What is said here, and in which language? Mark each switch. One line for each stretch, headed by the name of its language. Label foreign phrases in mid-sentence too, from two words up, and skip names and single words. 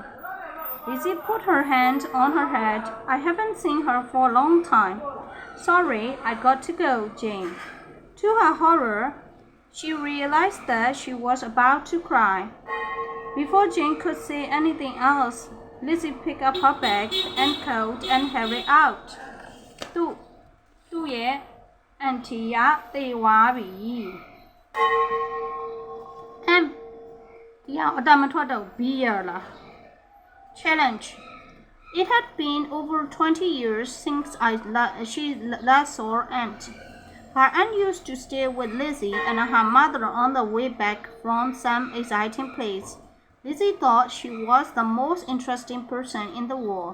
English: Lizzie put her hand on her head. I haven't seen her for a long time. Sorry, I got to go, Jane. To her horror, she realized that she was about to cry. Before Jane could say anything else, Lizzie picked up her bag and coat and hurried out.
Burmese: သူ့ရဲ့ auntie ကသေသွားပြီဒီအောင်အတမထွက်တော့ beer လား Challenge.
English: It had been over 20 years since she last saw her aunt. Her aunt used to stay with Lizzie and her mother on the way back from some exciting place. Lizzie thought she was the most interesting person in the world.